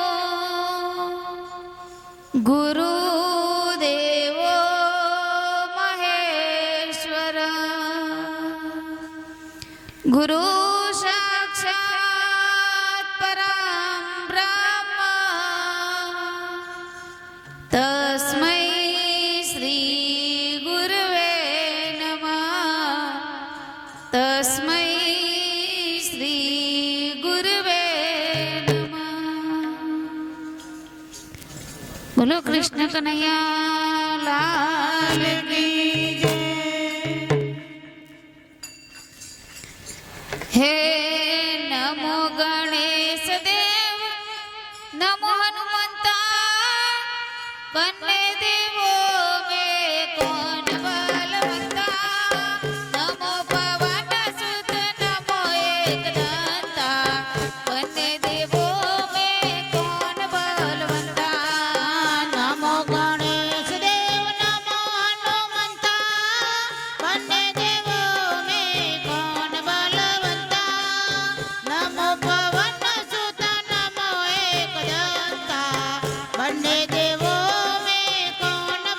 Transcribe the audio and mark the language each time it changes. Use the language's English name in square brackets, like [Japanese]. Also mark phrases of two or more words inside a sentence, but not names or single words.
[Sanskrit] गुरुदेवो महेश्वर गुरु साक्षात् परं ब्रह्म तस्मै श्री गुरुवे नमः। तस्मै श्री गुरुवे नमः। [Hindi] बोलो कृष्ण कन्हैया लाल की जय। हे नमो गणेश देव नमो हनुमंता बन्ने देवो में कौन बलवंता। नमो पवन सुत नमो एकदंता बन्ने देवो में कौन बलवंता। नमो गणेश देव नमो हनुमंता बन्ने देवो में कौन बलवंता। नमो पवन सुत नमो एकदंता बन्ने देवो में कौन